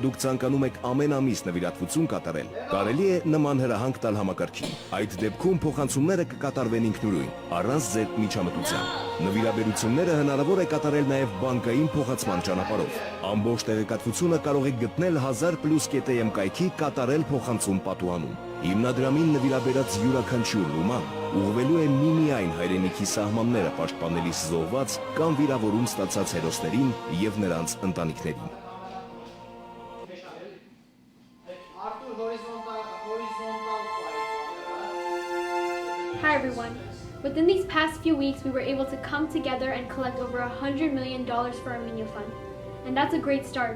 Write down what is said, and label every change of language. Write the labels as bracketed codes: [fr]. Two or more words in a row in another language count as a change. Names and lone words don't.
[hy] դուք ցանկանում եք ամեն ամիս նվիրատվություն կատարել, կարելի է նման հրահանգ տալ համակարգին։ Այդ դեպքում փոխանցումները կկատարվեն ինքնուրույն, առանց ձեր միջամտության։ Նվիրաբերությունները հնարավոր է կատարել նաև բանկային փոխանցման ճանապարհով։ Ամբողջ տեղեկատվությունը կարող եք գտնել 1000+ կայքի կատարել փոխանցում պատուհանում։ Հիմնադրամին նվիրաբերած յուրաքանչյուր լուման ուղղվելու է միմիայն հայրենիքի սահմանները պաշտպանելիս զոհված կամ վիրավորում ստացած հերոսներին եւ նրանց ընտանիքներին։ [en] Hi everyone. Within these past few weeks, we were able to come together and collect over $100 million for Armenia Fund. And that's a great start.